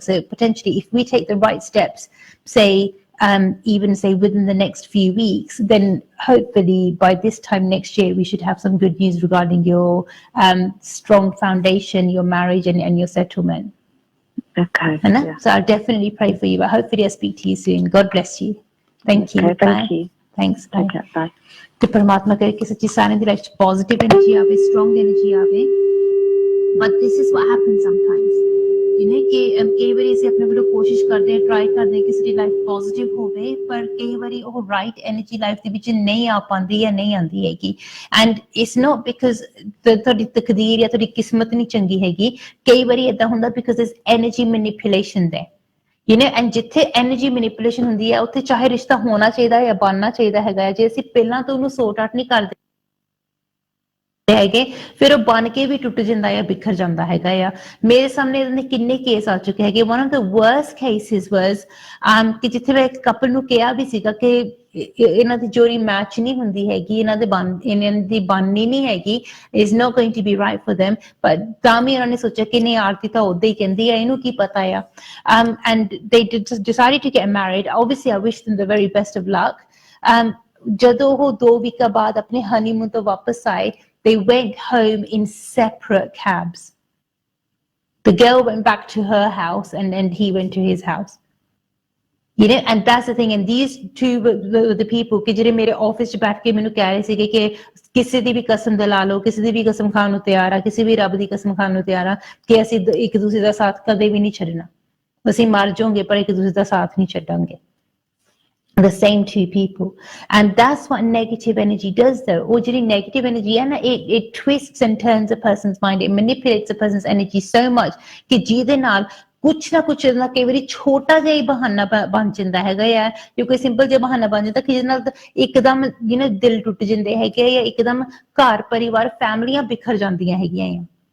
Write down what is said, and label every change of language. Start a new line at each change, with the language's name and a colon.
English: So potentially, if we take the right steps, say even say within the next few weeks, then hopefully by this time next year we should have some good news regarding your strong foundation, your marriage, and your settlement. Okay. Yeah. So I'll definitely pray for you, but hopefully I'll speak to you soon. God bless you. Thank you. Okay, thank you. Thanks. Bye. Okay, bye.
Punjabi: ਤੇ ਪਰਮਾਤਮਾ ਕਰੇ ਕਿ ਸੱਚੀ ਸਾਰਿਆਂ ਦੀ life 'ਚ positive energy ਆਵੇ, strong energy ਆਵੇ.
English: But this is what happens sometimes. You know
Punjabi: ਕਿ ਕਈ ਵਾਰੀ ਅਸੀਂ ਆਪਣੇ ਵੱਲੋਂ ਕੋਸ਼ਿਸ਼ ਕਰਦੇ ਹਾਂ, ਟਰਾਈ ਕਰਦੇ ਹਾਂ ਕਿ ਸਾਡੀ ਲਾਈਫ ਪੋਜ਼ਿਟਿਵ ਹੋਵੇ, ਪਰ ਕਈ ਵਾਰੀ ਉਹ ਰਾਈਟ એનર્ਜੀ ਲਾਈਫ ਦੇ ਵਿੱਚ ਨਹੀਂ ਆ ਪਾਉਂਦੀ ਜਾਂ ਨਹੀਂ ਆਉਂਦੀ ਹੈਗੀ.
English: and it's not because
Punjabi: ਤੁਹਾਡੀ ਤਕਦੀਰ ਜਾਂ ਤੁਹਾਡੀ ਕਿਸਮਤ ਨਹੀਂ ਚੰਗੀ ਹੈਗੀ. ਕਈ ਵਾਰੀ ਏਦਾਂ ਹੁੰਦਾ ਬਿਕਾਜ਼ ਇਸ ਐਨਰਜੀ ਮੈਨੀਪੂਲੇਸ਼ਨ ਦੇ,
English: you know,
Punjabi: ਐਂਡ ਜਿੱਥੇ ਐਨਰਜੀ ਮੈਨੀਪੂਲੇਸ਼ਨ ਹੁੰਦੀ ਹੈ ਉੱਥੇ ਚਾਹੇ ਰਿਸ਼ਤਾ ਹੋਣਾ ਚਾਹੀਦਾ ਜਾਂ ਬਣਨਾ ਚਾਹੀਦਾ ਹੈਗਾ, ਜੇ ਅਸੀਂ ਪਹਿਲਾਂ ਤੋਂ ਉਹਨੂੰ ਸੋਰਟ ਆਊਟ ਨਹੀਂ ਕਰਦੇ ਹੈਗੇ, ਫਿਰ ਉਹ ਬਣ ਕੇ ਵੀ ਟੁੱਟ ਜਾਂਦਾ ਆ, ਬਿਖਰ ਜਾਂਦਾ ਹੈਗਾ ਆ. ਮੇਰੇ ਸਾਹਮਣੇ ਇਹਦੇ ਕਿੰਨੇ ਕੇਸ ਆ ਚੁੱਕੇ ਹੈਗੇ.
English: one of the worst cases was
Punjabi: ਕਿ ਜਿੱਥੇ ਮੈਂ ਇੱਕ ਕਪਲ ਨੂੰ ਕਿਹਾ ਵੀ ਸੀਗਾ ਕਿ ਇਹਨਾਂ ਦੀ ਜੋੜੀ ਮੈਚ ਨਹੀਂ ਹੁੰਦੀ ਹੈਗੀ, ਇਹਨਾਂ ਦੀ ਬਣਨੀ ਨਹੀਂ ਹੈਗੀ,
English: is not going to be right for them, but
Punjabi: ਤਾਂ ਵੀ ਉਹਨਾਂ ਨੇ ਸੋਚਿਆ ਕਿ ਨਹੀਂ, ਆਰਤੀ ਤਾਂ ਉਦਾਂ ਹੀ ਕਹਿੰਦੀ ਆ, ਇਹਨੂੰ ਕੀ ਪਤਾ ਆ.
English: And they decided to get married. Obviously I wish them the very best of luck.
Punjabi: ਜਦੋਂ ਉਹ 2 ਵੀਕਾਂ ਬਾਅਦ ਆਪਣੇ ਹਨੀਮੂਨ ਤੋਂ ਵਾਪਸ ਆਏ,
English: they went home in separate cabs. The girl went back to her house and he went to his house. You know, and that's the thing. And these two were the people
Punjabi: ਕਿ ਜਿਹੜੇ ਮੇਰੇ office 'ਚ ਬੈਠ ਕੇ ਮੈਨੂੰ ਕਹਿ ਰਹੇ ਸੀਗੇ ਕਿ ਕਿਸੇ ਦੀ ਵੀ ਕਸਮ ਦਿਲਾ ਲਓ, ਕਿਸੇ ਦੀ ਵੀ ਕਸਮ ਖਾਣ ਨੂੰ ਤਿਆਰ ਆ, ਕਿਸੇ ਵੀ ਰੱਬ ਦੀ ਕਸਮ ਖਾਣ ਨੂੰ ਤਿਆਰ ਆ ਕਿ ਅਸੀਂ ਇੱਕ ਦੂਸਰੇ ਦਾ ਸਾਥ ਕਦੇ ਵੀ ਨਹੀਂ ਛੱਡਣਾ. ਅਸੀਂ ਮਰ ਜਾਵਾਂਗੇ ਪਰ ਇੱਕ ਦੂਸਰੇ ਦਾ ਸਾਥ ਨਹੀਂ ਛੱਡਾਂਗੇ.
English: The same two people. And that's what negative energy does though. Or negative energy, and it twists and turns a person's mind. It manipulates a person's energy so much
Punjabi: ਕਿ ਜਿਹਦੇ ਨਾਲ ਕੁਛ ਨਾ ਕੁਛ ਨਾ ਕਈ ਵਾਰੀ ਛੋਟਾ ਜਿਹਾ ਹੀ ਬਹਾਨਾ ਬਣ ਜਾਂਦਾ ਹੈਗਾ ਆ, ਜਾਂ ਕੋਈ ਸਿੰਪਲ ਜਿਹਾ ਬਹਾਨਾ ਬਣ ਜਾਂਦਾ ਕਿ ਜਿਹਦੇ ਨਾਲ ਇੱਕਦਮ ਦਿਲ ਟੁੱਟ ਜਾਂਦੇ ਹੈਗੇ ਆ, ਜਾਂ ਇੱਕਦਮ ਘਰ ਪਰਿਵਾਰ ਫੈਮਲੀਆਂ ਬਿਖਰ ਜਾਂਦੀਆਂ ਹੈਗੀਆਂ ਆ.